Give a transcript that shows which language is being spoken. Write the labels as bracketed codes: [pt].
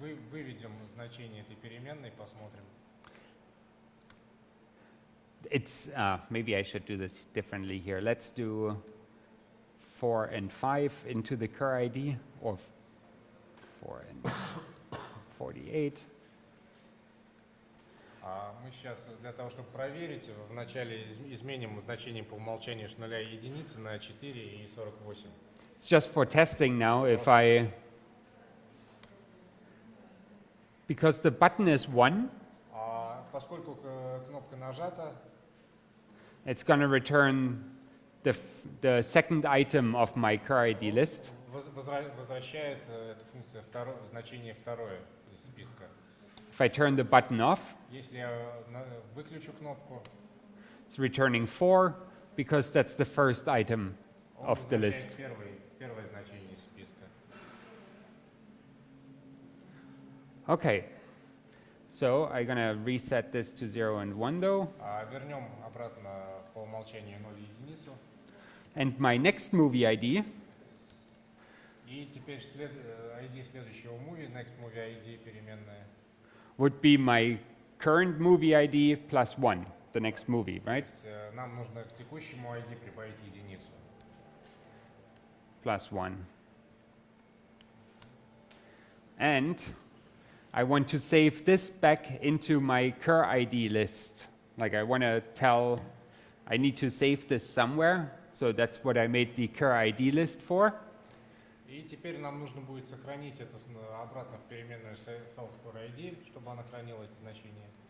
[ru] Выведем значение этой переменной, посмотрим. [en] it's maybe I should do this differently here. Let's do 4 and 5 into the cur_id, or 4 and 48. [ru] Мы сейчас для того, чтобы проверить, вначале изменим значение по умолчанию с 0 и единицы на 4 и 48. [en] Just for testing now, if I, because the button is 1, [ru] Поскольку кнопка нажата, [en] it's going to return the second item of my cur_id list. [ru] возвращает эта функция значение второе из списка. [en] If I turn the button off, [ru] Если я выключу кнопку, [en] it's returning 4, because that's the first item [ru] он [en] of the list. [ru] первое значение из списка. [en] Okay, so I'm going to reset this to 0 and 1 though. [ru] Вернем обратно по умолчанию 0 и единицу. [en] And my next movie ID [ru] И теперь ID следующего movie, next movie ID переменная, [en] would be my current movie ID plus 1, the next movie, right? [ru] нам нужно к текущему ID прибавить единицу. [en] Plus 1. And I want to save this back into my cur_id list. Like I want to tell, I need to save this somewhere. So that's what I made the cur_id list for. [ru] И теперь нам нужно будет сохранить это обратно в переменную self_id, чтобы она хранила эти значения.